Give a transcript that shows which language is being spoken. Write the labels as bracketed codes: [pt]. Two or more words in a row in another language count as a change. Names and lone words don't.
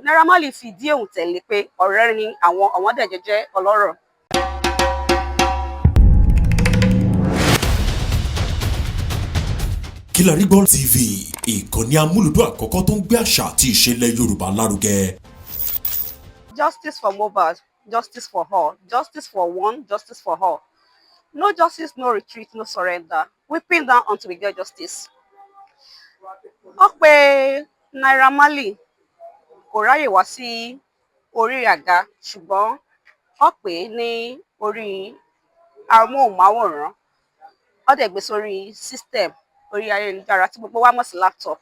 [yo] Naira Marley fi ìdí èhùn tẹ̀lé pé ọ̀rẹ́ ni àwọn dẹ̀jọ jẹ́ ọlọ́rọ̀. Kilarigbo TV, ìkànnì amúlùdún àkọ́kọ́ tó ń gbé àṣà àti ìṣẹ̀lẹ̀ Yorùbá lárugẹ. [en] Justice for Mohbad, justice for all, justice for one, justice for all. No justice, no retreat, no surrender. We pin down until we get justice. [yo] Ó pe Naira Marley kò ráyè wá sí orí àga, ṣùgbọ́n ó pè ní orí amóhùnmáwòrán. Ó dẹ̀ gbé sórí system orí ayélujára tí gbogbo wa mọ̀ sí laptop.